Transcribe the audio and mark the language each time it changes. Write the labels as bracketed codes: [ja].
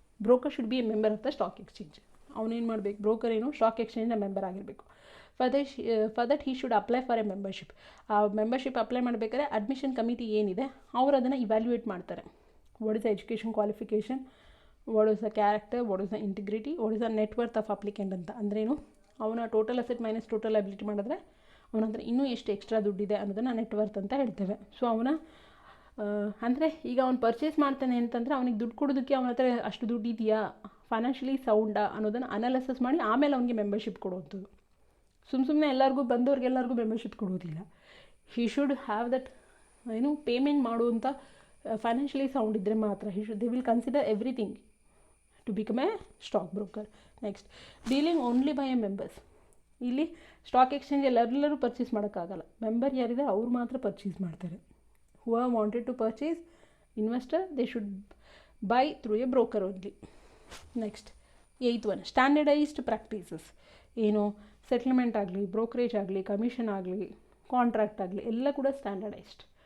[en] Broker should be a member of the stock exchange. [kn] ಅವನೇನು ಮಾಡಬೇಕು, broker stock ಎಕ್ಸ್ಚೇಂಜ್ನ member ಆಗಿರಬೇಕು. [en] For that he should apply for a membership. [kn] ಆ membership apply ಮಾಡಬೇಕಾದ್ರೆ admission committee ಏನಿದೆ ಅವರು ಅದನ್ನು ಇವ್ಯಾಲ್ಯೂಯೇಟ್ ಮಾಡ್ತಾರೆ. [en] What is the education qualification, what is the character, what is the integrity, what is the net worth of applicant ಅಂತ. [kn] ಅಂದ್ರೇನು, ಅವನ total asset minus total ability ಮಾಡಿದ್ರೆ ಅವನ ಹತ್ರ ಇನ್ನೂ ಎಷ್ಟು ಎಕ್ಸ್ಟ್ರಾ ದುಡ್ಡಿದೆ ಅನ್ನೋದನ್ನು ನೆಟ್ವರ್ತ್ ಅಂತ ಹೇಳ್ತೇವೆ. ಸೊ ಅವನ ಅಂದರೆ ಈಗ ಅವ್ನು ಪರ್ಚೇಸ್ ಮಾಡ್ತಾನೆ ಅಂತಂದರೆ ಅವನಿಗೆ ದುಡ್ಡು ಕೊಡೋದಕ್ಕೆ ಅವನ ಹತ್ರ ಅಷ್ಟು ದುಡ್ಡು ಇದೆಯಾ, ಫೈನಾನ್ಷಿಯಲಿ ಸೌಂಡಾ ಅನ್ನೋದನ್ನು ಅನಾಲಿಸಿಸ್ ಮಾಡಿ ಆಮೇಲೆ ಅವನಿಗೆ ಮೆಂಬರ್ಶಿಪ್ ಕೊಡುವಂಥದ್ದು. ಸುಮ್ಮನೆ ಎಲ್ಲರಿಗೂ ಬಂದವ್ರಿಗೆಲ್ಲರಿಗೂ ಮೆಂಬರ್ಶಿಪ್ ಕೊಡೋದಿಲ್ಲ. [en] he should have that [kn] payment ಮಾಡುವಂಥ ಫೈನಾನ್ಷಿಯಲಿ ಸೌಂಡ್ ಇದ್ದರೆ ಮಾತ್ರ [en] They will consider everything to become a stock broker. Next, dealing only by a members. [kn] ಇಲ್ಲಿ ಸ್ಟಾಕ್ ಎಕ್ಸ್ಚೇಂಜ್ ಎಲ್ಲರೂ ಪರ್ಚೇಸ್ ಮಾಡೋಕ್ಕಾಗಲ್ಲ. ಮೆಂಬರ್ ಯಾರಿದೆ ಅವ್ರು ಮಾತ್ರ ಪರ್ಚೇಸ್ ಮಾಡ್ತಾರೆ. [en] who have wanted to purchase, investor, they should buy through a broker only. Next, 8th one, standardized practices. [kn] Settlement ಆಗಲಿ, brokerage ಆಗಲಿ, commission ಆಗಲಿ, contract ಆಗಲಿ ಎಲ್ಲ ಕೂಡ ಸ್ಟ್ಯಾಂಡರ್ಡೈಸ್ಡ್.